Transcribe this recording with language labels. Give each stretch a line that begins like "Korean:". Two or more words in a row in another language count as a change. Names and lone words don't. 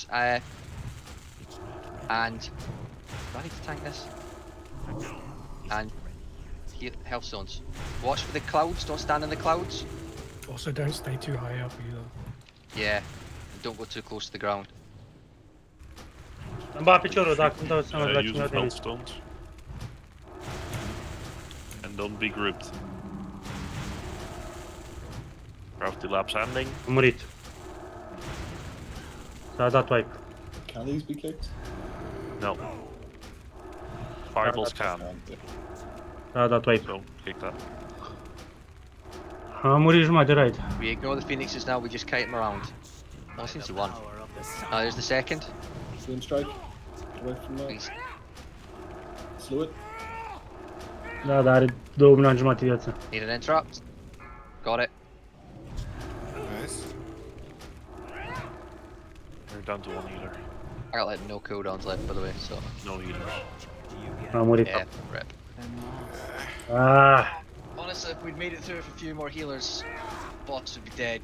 English: And... Do I need to tank this? And... health zones. Watch for the clouds, don't stand in the clouds. Also, don't stay too high up either. Yeah, and don't go too close to the ground.
Romanian: Îmi bat piciorul dacă îmi dau seama la
English: Use
Romanian: cine
English: of
Romanian: de aici.
English: stones. And Don't be grouped. Crafty laps ending.
Romanian: A murit. S-a dat wipe.
English: Can these be kicked? No. Fireballs can.
Romanian: S-a dat wipe.
English: So, kick that.
Romanian: A murit jumătate de raid.
English: We ignore the phoenixes now, we just kite them around. Oh, since he won. There's the second. Swim strike. Away from that. Please. Slew it.
Romanian: Da, dar are 2 milioane jumătate de viață.
English: Need an interrupt. Got it. Nice. You're down to 1 healer. I got like no cooldowns left, by the way, so. No healers.
Romanian: A murit.
English: Yeah, rip. Ah. Honestly, if we'd made it through with a few more healers, bots would be dead.